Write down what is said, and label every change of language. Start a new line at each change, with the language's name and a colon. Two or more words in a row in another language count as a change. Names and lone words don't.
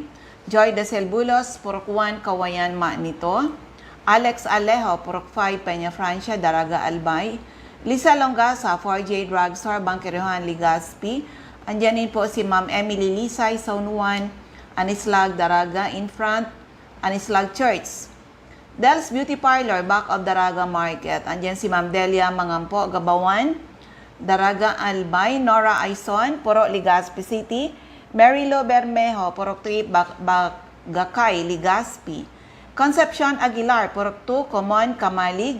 Filipino: Joy de Bulos, Purok 1 Kawayan, nito. Alex Alejo, Purok 5 Peña Francia, Daraga, Albay. Lisa Longasa, 4J Drugstore, Bangkerihan, Legazpi. Andyan din po si Ma'am Emily Lisay, Zone 1, Anislag, Daraga,
English: in front, Anislag Church. Del's Beauty Parlor, back of Daraga Market.
Filipino: Andyan si Ma'am Delia Mangampo, Gabawan, Daraga, Albay. Nora Aison, Puro, Legazpi City. Marilo Bermejo, Purok 3 Bagakay, Legazpi. Concepcion Aguilar, Purok 2 Common, Kamalig.